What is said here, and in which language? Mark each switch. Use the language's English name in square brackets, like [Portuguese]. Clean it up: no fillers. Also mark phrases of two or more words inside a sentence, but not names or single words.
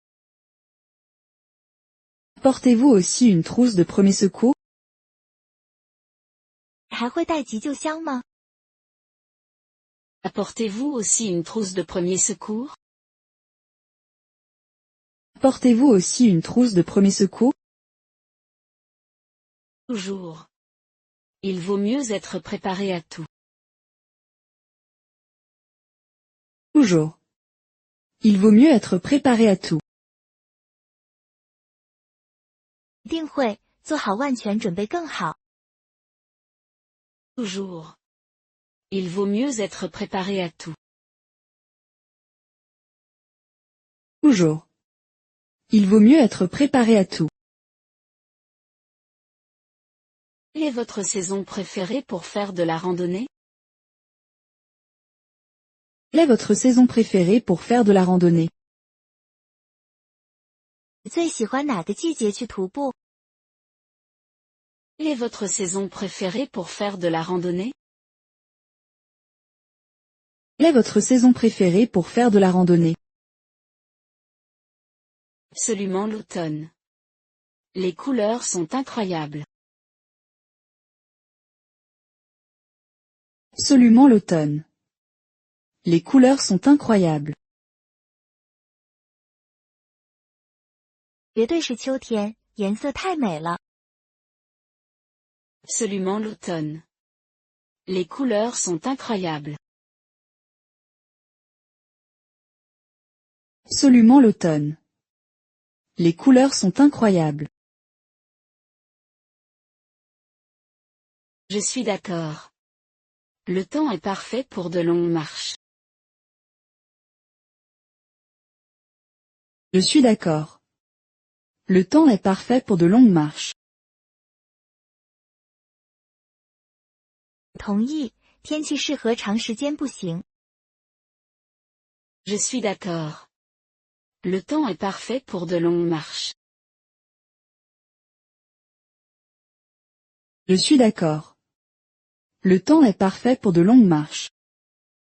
[French] Portez-vous aussi une trousse de premier secours? [Chinese] 还会带急救箱吗？ [French] Apportez-vous aussi une trousse de premier secours? Portez-vous aussi une trousse de premier secours? Toujours. Il vaut mieux être préparé à tout. Toujours. Il vaut mieux être préparé à tout. [Chinese] 一定会，做好万全准备更好。 [French] Toujours. Il vaut mieux être préparé à tout. Toujours. Il vaut mieux être préparé à tout. Quelle est votre saison préférée pour faire de la randonnée? Quelle est votre saison préférée pour faire de la randonnée? [Chinese] 你最喜欢哪个季节去徒步？ [French] Quelle est votre saison préférée pour faire de la randonnée? Quelle est votre saison préférée pour faire de la randonnée? Absolument l'automne. Les couleurs sont incroyables. Absolument l'automne. Les couleurs sont incroyables. [Chinese] 绝对是秋天，颜色太美了。 [French] Absolument l'automne. Les couleurs sont incroyables. Absolument l'automne. Les couleurs sont incroyables. Je suis d'accord. Le temps est parfait pour de longues marches. Je suis d'accord. Le temps est parfait pour de longues marches. [Chinese] 同意，天气适合长时间步行。 [French] Je suis d'accord. Le temps est parfait pour de longues marches. Je suis d'accord. Le temps est parfait pour de longues marches.